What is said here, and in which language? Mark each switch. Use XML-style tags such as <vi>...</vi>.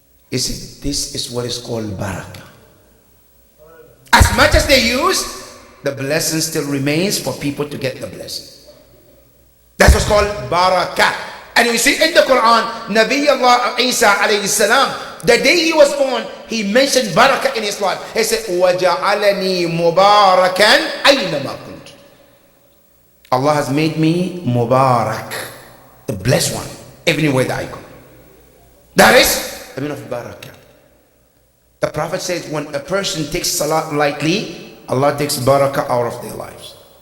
<en>This is what is called barakah. As much as they use, the blessing still remains for people to get the blessing. That's what's called barakah. And you see in the Quran, Nabi Allah Isa alayhi salam, the day he was born, he mentioned barakah in his life. He said,</en> <ar>وَجَعَلَنِي مُبَارَكًا أَيْنَمَا كُنْتُ.</ar> <en>Allah has made me Mubarak, the blessed one, everywhere that I go. That is the meaning of barakah. The Prophet says, when a person takes salat lightly, Allah takes barakah out of their lives.</en>